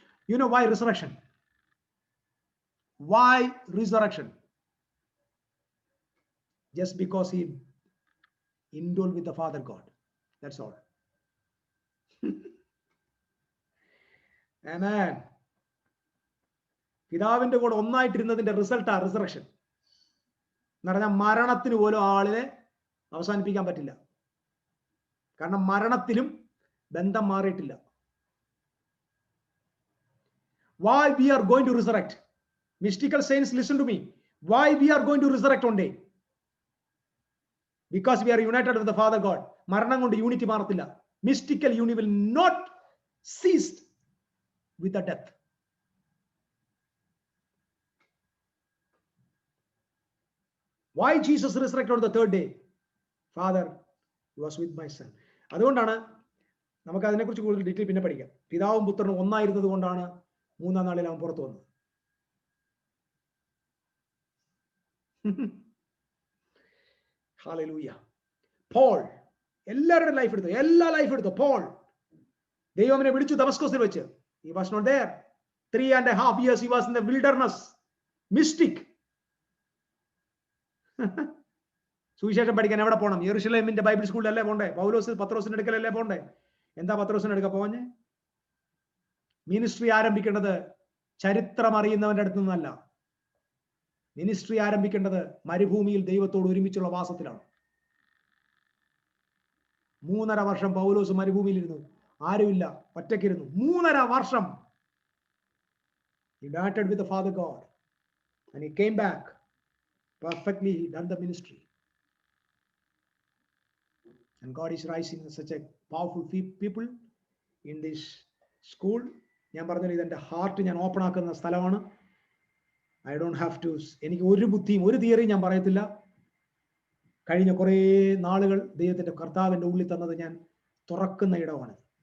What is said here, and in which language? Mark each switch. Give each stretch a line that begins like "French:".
English: You know why resurrection? Why resurrection? Just because he indwelled with the Father God. That's all. Amen.
Malayalam: പിതാവിന്റെ കൂടെ ഒന്നായിട്ടിരുന്നതിന്റെ റിസൾട്ടാ resurrection. എന്ന് പറഞ്ഞാൽ മരണത്തിന് പോലും ആളിനെ അവസാനിപ്പിക്കാൻ പറ്റില്ല. കാരണം മരണത്തിലും ബന്ധം മാറിയിട്ടില്ല.
English: Why we are going to resurrect? Mystical saints, listen to me. Why we are going to resurrect one day? Because we are united with the Father God.
Malayalam: മരണം കൊണ്ട് യൂണിറ്റി മാറത്തില്ല.
English: Mystical unity will not cease with the death. Why Jesus resurrected on the third day? Father was with my Son.
Malayalam: അതുകൊണ്ടാണ് നമുക്ക് അതിനെക്കുറിച്ച് കൂടുതൽ detail പിന്നെ പഠിക്കാം. പിതാവും പുത്രനും ഒന്നായിരുന്നത് കൊണ്ടാണ് 3-ാം നാളിൽ അവൻ പുറത്തു വന്നത്. Hallelujah. Paul എല്ലാവരുടെ ലൈഫ് എടുത്തു, എല്ലാ ലൈഫ് എടുത്തു. പോൾ ദൈവം അവനെ വിളിച്ചു ദമസ്കസിൽ വെച്ച്.
English: He was not there. 3.5 years he was in the wilderness. Mystic.
Malayalam: സുവിശേഷം പഠിക്കാൻ എവിടെ പോകണം? യെരുശലേമിന്റെ ബൈബിൾ സ്കൂളിലല്ലേ പോണ്ടേ? പത്രോസിന്റെ അടുക്കലല്ലേ പോണ്ടേ? എന്താ പത്രോസിന്റെ അടുക്ക പോഞ്ഞ്? മിനിസ്ട്രി ആരംഭിക്കേണ്ടത് ചരിത്രം അറിയുന്നവന്റെ അടുത്ത് നിന്നല്ല. മിനിസ്ട്രി ആരംഭിക്കേണ്ടത് മരുഭൂമിയിൽ ദൈവത്തോട് ഒരുമിച്ചുള്ള വാസത്തിലാണ്. 3.5 വർഷം പൗലോസ് മരുഭൂമിയിലിരുന്നു. ആരുമില്ല, ഒറ്റയ്ക്കിരുന്നു. 3.5 വർഷം.
English: He united with the Father God and he came back perfectly. He done the ministry, and God is rising such a powerful people in this school.
Malayalam: ഞാൻ പറഞ്ഞത് ഇതെന്റെ ഹാർട്ട് ഞാൻ ഓപ്പൺ ആക്കുന്ന സ്ഥലമാണ്.
English: I don't have to,
Malayalam: എനിക്ക് ഒരു ബുദ്ധിയും ഒരു തിയറിയും ഞാൻ പറയത്തില്ല. കഴിഞ്ഞ കുറേ നാളുകൾ ദൈവത്തിന്റെ കർത്താവിന്റെ ഉള്ളിൽ തന്നത് ഞാൻ തുറക്കുന്ന ഇടമാണ്.